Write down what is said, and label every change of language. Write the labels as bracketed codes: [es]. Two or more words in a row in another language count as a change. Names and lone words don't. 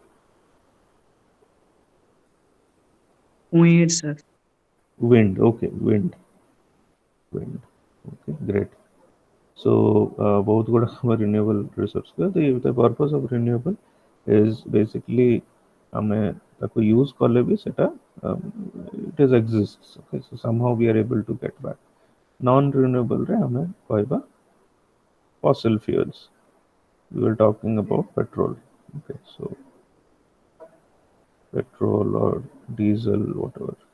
[en] winds, sir. Wind, okay. Wind. Okay, great. So both good renewable resource. The purpose of renewable is basically [or] ଆମେ ତାକୁ [en] use [or] କଲେ ବି ସେଟା [en] it is exists. Okay, so somehow we are able to get back. [or] Non-renewable ରେ ଆମେ କହିବା [en] fossil fuels. We were talking about petrol. Okay, so petrol or diesel, whatever.